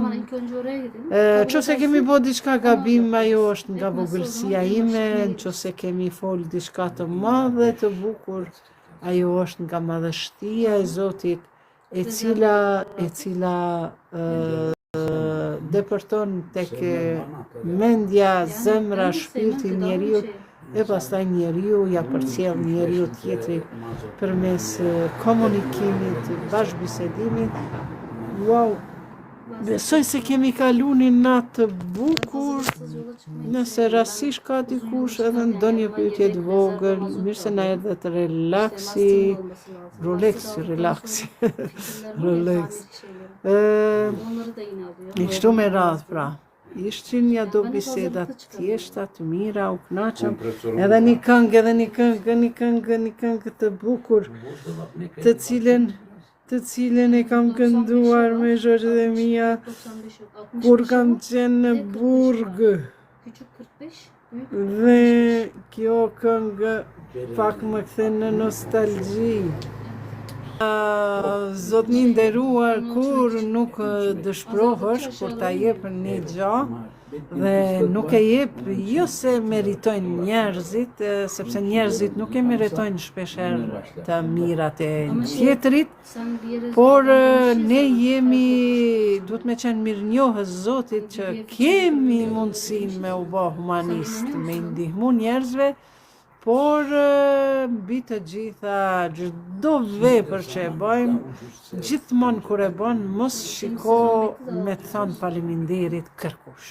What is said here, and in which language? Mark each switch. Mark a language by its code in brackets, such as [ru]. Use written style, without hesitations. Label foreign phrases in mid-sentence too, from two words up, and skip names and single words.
[sq] Nëse kemi bërë diçka gabim, ajo është nga vogëlsia ime, nëse kemi folë diçka të madhe, të bukur, ajo është nga madhështia e Zotit, e cila depërton tek mendja, zemra, shpirti njeriu, e pastaj njeriu ja përcjell njeriu tjetrit përmes komunikimit, bashkëbisedimit. Wow, besoj se kemi kalu një natë të bukur. Nëse rastësisht ka dikush edhe ndonjë pyetje të vogël, mirë se na erdhe të relaksi, relaksi. Relax. [tr] Onları da yine alıyor. [sq] Kështu me radhë pra. Ishin ja do biseda të thjeshta, të mira, u kënaqëm. Edhe një këngë të bukur, të cilën e kam kënduar me Zhoxhë dhe Mia [tr] 95 yok. 65 [sq] kur [tr] yok. [sq] kam qenë në Burg. [tr] Küçük 45, büyük [sq] Dhe kjo këngë pak më kthen në nostalgji. Zotni nderuar, kur nuk dëshpërohesh, kur ta jep një gjë dhe nuk e jep jo se meritojnë njerëzit, sepse njerëzit nuk e meritojnë shpeshherë të mirat e tjetrit, [tr] sen bir yere [sq] por ne jemi, duhet me qenë mirënjohës Zotit që kemi mundësinë me u bë humanist, me i ndihmu njerëzve, por mbi të gjitha, çdo vepër që e bëjmë, gjithmonë kur e bën, mos shiko me të thënë faleminderit kërkush.